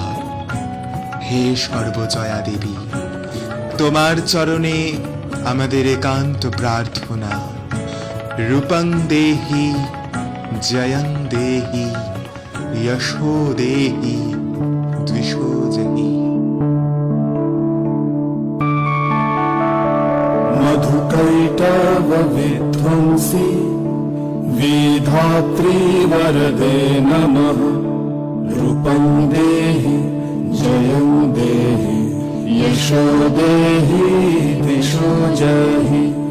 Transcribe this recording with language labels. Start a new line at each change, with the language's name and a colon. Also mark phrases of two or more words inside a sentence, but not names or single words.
Bangla: হে সর্বজয়া দেবী, তোমার চরণে আমাদের একান্ত প্রার্থনা।
Sanskrit: রূপং দেহি, জয়ং দেহি, যশো দেহি, দ্বিষো জহি। मधुकैटव विध्वंसी विधात्री वरदे नमः। रूपं देहि, जयं देहि, यशो देहि, दिशो जहि।